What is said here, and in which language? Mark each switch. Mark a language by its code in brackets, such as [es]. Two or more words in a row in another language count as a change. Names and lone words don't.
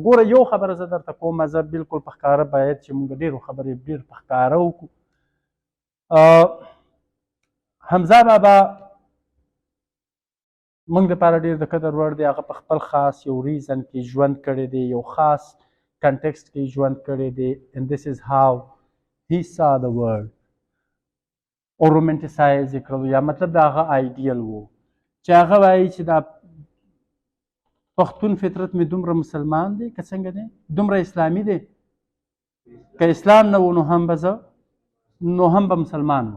[ps] ګوره یو خبره زه درته کوم، زه بلکل په ښکاره باید چې موږ ډېرو خبرې ډېر په ښکاره وکړو. حمزه بابا موږ دپاره ډېر د قدر وړ دی. هغه په خپل خاص یو ریزن کې ژوند کړی دی، یو خاص کنټکسټ کې ژوند کړی دی. [en] and this is how he saw the world. [ps] او رومانټیسایز یې کړلو، یا مطلب د هغه آیډیل و چې هغه وایي چې دا پښتون فطرت مې دومره مسلمان دی که څنګه دی، دومره اسلامي دی، که اسلام نه و نو هم به مسلمان وم.